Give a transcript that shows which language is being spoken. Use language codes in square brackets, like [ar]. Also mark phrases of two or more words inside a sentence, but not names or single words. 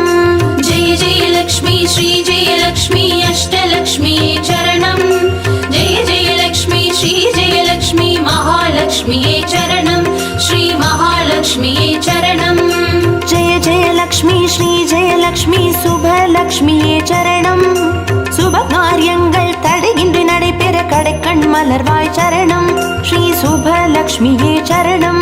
[sa] जय जयलक्ष्मी श्री जयलक्ष्मी अष्टलक्ष्म्यै चरणं जय जयलक्ष्मी श्री जयलक्ष्मी महालक्ष्म्यै चरणं श्री महालक्ष्म्यै चरणं जय जयलक्ष्मी श्री जयलक्ष्मी [ta] சுபலக்ஷ்மியே சரணம் சுப காரியங்கள் தடையின்றி நடைபெற கடைக்கண் மலர்வாய் சரணம் ஸ்ரீ சுபலக்ஷ்மியே சரணம்